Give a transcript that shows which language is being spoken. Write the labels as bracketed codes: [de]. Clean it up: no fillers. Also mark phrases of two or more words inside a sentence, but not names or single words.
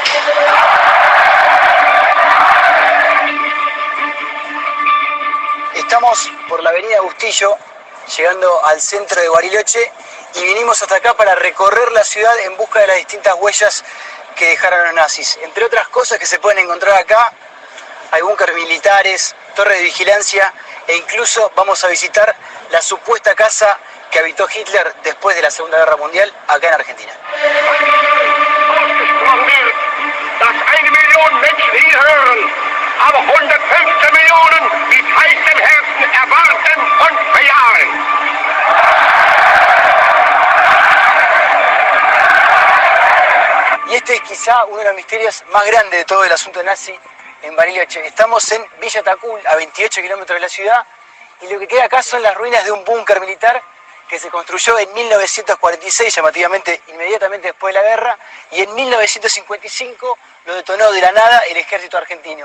[es] Estamos por la avenida Bustillo, llegando al centro de Bariloche, y vinimos hasta acá para recorrer la ciudad en busca de las distintas huellas que dejaron los nazis. Entre otras cosas que se pueden encontrar acá, hay búnkeres militares, torres de vigilancia, e incluso vamos a visitar la supuesta casa que habitó Hitler después de la Segunda Guerra Mundial acá en Argentina. [de] Dass 1 Million Menschen hier hören, aber 115 Millionen mit heißem Herzen erwarten und bejahen. [es] Y este es quizá uno de los misterios más grandes de todo el asunto nazi en Bariloche. Estamos en Villa Tacul, a 28 kilómetros de la ciudad, y lo que queda acá son las ruinas de un búnker militar que se construyó en 1946, llamativamente inmediatamente después de la guerra, y en 1955 lo detonó de la nada el ejército argentino.